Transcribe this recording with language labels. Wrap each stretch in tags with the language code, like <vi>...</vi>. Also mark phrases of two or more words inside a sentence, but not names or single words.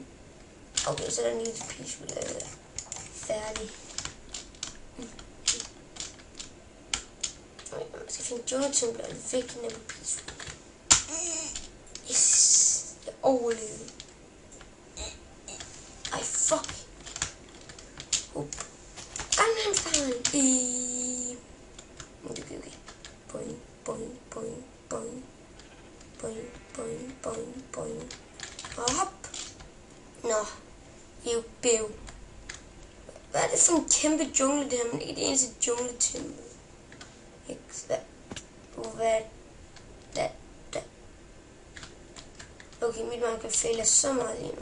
<da>Okay, så er der en lille peaceful færdig. Man skal finde jungletempel og væk ned på peaceful. Yes, jeg overlevede. Ej, fuck. Gangnam Style. Okay. Boing, boing, boing, boing. Boing, boing, boing, boing. Og hop. Nå. Bæv. Hvad er det for en kæmpe jungle, det her? Men ikke det eneste jungletempel. Hvad? Okay, mit Minecraft fejler så meget lige nu.</da>